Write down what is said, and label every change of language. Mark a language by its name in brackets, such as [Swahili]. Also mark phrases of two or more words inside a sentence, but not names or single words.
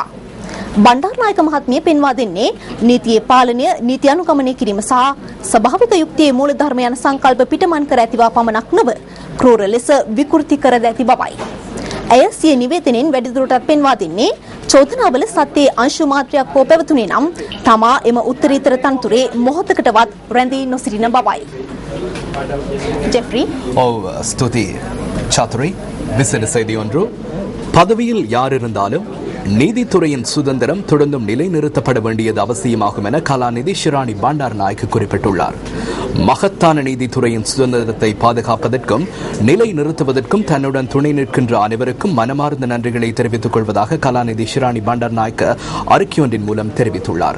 [Sinhala] බණ්ඩාරනායක මහත්මිය පෙන්වා දෙන්නේ නීතියේ පාලනය, නීති අනුගමනය කිරීම සහ ස්වභාවික යුක්තියේ මූලධර්ම යන සංකල්ප පිටමන් කර ඇතිවා පමණක් නොව ක්‍රූර ලෙස විකෘති කර ඇති බවයි. ඇය සිය නිවේදනයෙන් වැඩිදුරටත් පෙන්වා දෙන්නේ චෝදනාවල සත්‍යයේ අංශු මාත්‍රයක් හෝ පැවතුනේ නම් තමා එම උත්තරීතර තනතුරේ මොහොතකටවත් රැඳී නොසිටින බවයි. [Tamil] ஜெஃப்ரி ஸ்துதி சாத்ரி விசேட செய்தி ஒன்று. பதவியில் யார் இருந்தாலும் நீதித்துறையின் சுதந்திரம் தொடர்ந்தும் நிலைநிறுத்தப்பட வேண்டியது அவசியமாகும் என கலாநிதி ஷிராணி பண்டாரநாயக்க குறிப்பிட்டுள்ளார். மகத்தான நீதித்துறையின் சுதந்திரத்தை பாதுகாப்பதற்கும் நிலைநிறுத்துவதற்கும் தன்னுடன் துணை நிற்கின்ற அனைவருக்கும் மனமார்ந்த நன்றிகளை தெரிவித்துக் கொள்வதாக கலாநிதி ஷிராணி பண்டாரநாயக்க அறிக்கையொன்றின் மூலம் தெரிவித்துள்ளார்.